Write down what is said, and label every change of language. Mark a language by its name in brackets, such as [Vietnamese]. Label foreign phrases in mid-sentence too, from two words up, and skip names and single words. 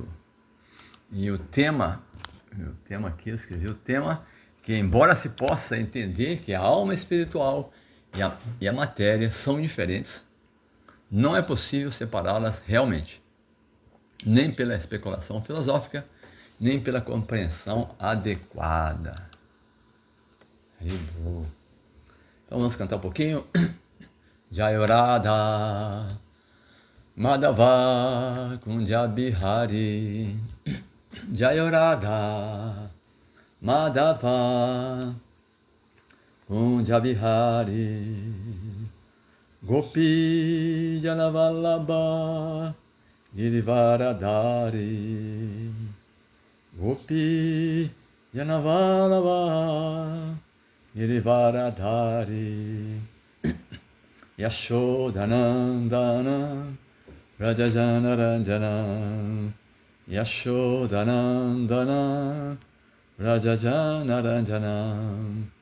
[Portuguese] E o tema aqui, eu escrevi o tema, que embora se possa entender que a alma espiritual e a matéria são diferentes, não é possível separá-las realmente, nem pela especulação filosófica, nem pela compreensão adequada. Então vamos cantar um pouquinho. [Sanskrit] जय राधा माधव कुञ्ज बिहारी, जय राधा माधव कुञ्ज बिहारी, गोपी जनवल्लभ गिरिवरधारी, गोपी जनवल्लभ गिरिवरधारी, यशोदानन्दन व्रजजनरञ्जन, यशोदानन्दन व्रजजनरञ्जन,